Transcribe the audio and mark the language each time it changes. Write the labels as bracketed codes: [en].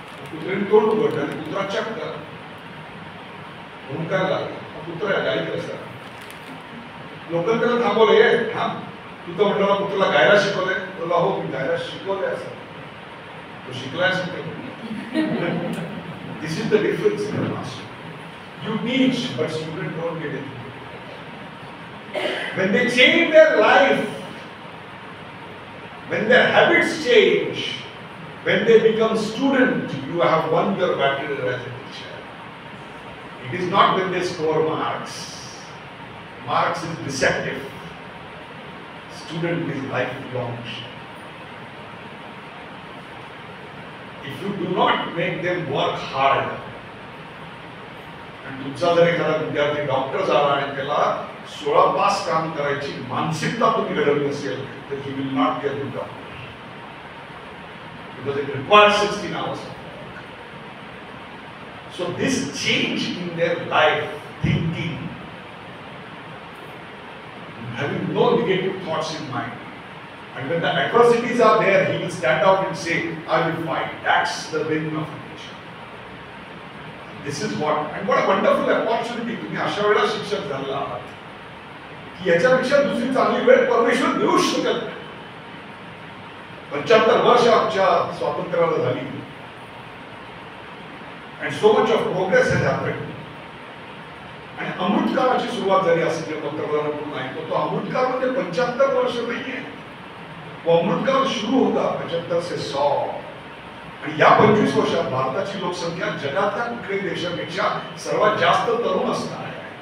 [mr] कुत्र्याने तोंड उघडलं आणि कुत्रा चक्क हुंकायला लागला. कुत्रा गायक असतात. लोकांनी त्याला थांबवलं, थांब, तू तर म्हटलं कुत्र्याला गायला शिकवलंय? तुला हो मी गायला शिकवलंय असं. तो शिकलाय शिकवलं. [en] This is the difference in the master. You teach, but students don't get it. When they change their life, when their habits change, when they become student, you have won your battle as a teacher. It is not when they score marks. Marks is deceptive. Student is lifelong. If you do not make them work hard, [mr] आणि तुमचा जर एखादा विद्यार्थी doctor झाला आणि त्याला 16 तास काम करायची मानसिकता तुम्ही घडवली असेल तर [en] he will not be a good doctor. Because it requires 16 hours of work. So this change in their life, thinking, having no negative thoughts in mind, and when the adversities are there, he will stand out and say, I will fight. That's the win of nature. This is what, and what a wonderful opportunity. [mr] तुम्ही अशा वेळेला शिक्षक झाला आहात की याच्यापेक्षा दुसरी चांगली वेळ परमेश्वर देऊ शकत नाही. 75 वर्ष आमच्या स्वातंत्र्याला झाली [en] and so much of progress has happened. [mr] आणि अमृतकाळाची सुरुवात झाली असं जे पंतप्रधानांकडून ऐकतो, तो अमृतकाळ म्हणजे 75 वर्ष नाहीये. [hi] वो अमृतकाल शुरू होता 75 से 100. [mr] आणि या 25 वर्षात भारताची लोकसंख्या जगातल्या कुठल्याही देशापेक्षा सर्वात जास्त तरुण असणार आहे.